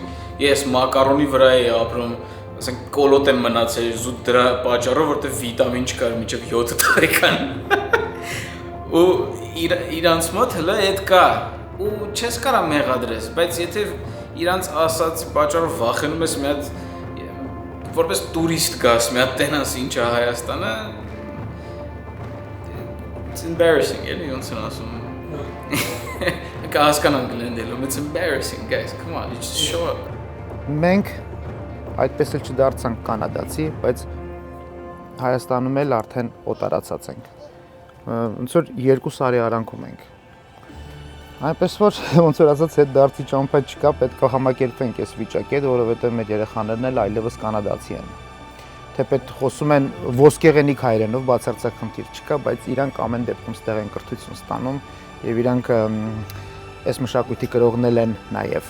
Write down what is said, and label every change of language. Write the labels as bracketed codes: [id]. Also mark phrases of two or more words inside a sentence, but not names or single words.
[hy] ես մակարոնի վրա էի ապրում, ասենք կոլոտ եմ մնացել զուտ դրա պատճառով, որտեղ վիտամին չկար մինչև 7 տարեկան։ Ու իրանց մոտ հələ այդ կա, ու չես կարա մեղադրես, բայց եթե իրանց ասած պատճառով վախենում ես մի հատ որպես տուրիստ գաս, մի հատ տենաս ինչ է Հայաստանը, [en] it's embarrassing, [hy] էլի ոնց են ասում։ Կհասկանան գլենդելում, [en] it's embarrassing, guys, come on, it's just show up։ [hy] Մենք այդպես էլ չդարձանք կանադացի, բայց Հայաստանում էլ արդեն օտարացած ենք։ Ոնց որ 2 տարի արանքում ենք։ Այնպես որ ոնց որ ասած այդ դարձի ճամփա չկա, պետք է համակերպենք այս վիճակի հետ, որովհետև մեր երեխաներն էլ այլևս կանադացի են։ Թեպետ խոսում են ոսկեղենիկ հայերենով, բացարձակ խնդիր չկա, բայց իրանք ամեն դեպքում ստեղ են կրթություն ստանում եւ իրանք այս մշակույթի կրողներ են նաեւ։